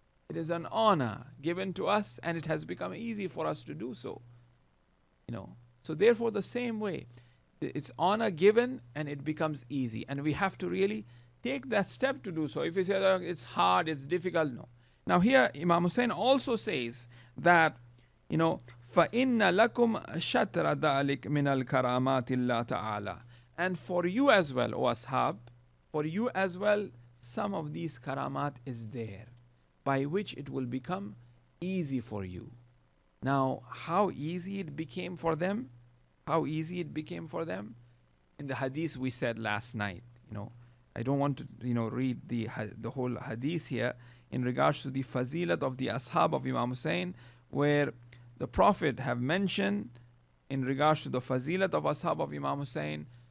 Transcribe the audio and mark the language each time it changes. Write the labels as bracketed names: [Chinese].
[English] It is an honor given to us, and it has become easy for us to do so. So therefore, the same way, it's honor given and it becomes easy, and we have to really take that step to do so. If you say that it's hard, it's difficult, no. Now here Imam Hussein also says that [Arabic] فَإِنَّ لَكُمْ شَطْرَ ذَلِكَ مِنَ الْكَرَامَاتِ اللَّهِ تَعَالَى. [English] And for you as well, O Ashab, for you as well, some of these karamat is there, by which it will become easy for you. Now, how easy it became for them? How easy it became for them? In the hadith we said last night, I don't want to, read the whole hadith here in regards to the fazilat of the ashab of Imam Hussein, where the Prophet have mentioned in regards to the fazilat of ashab of Imam Hussein,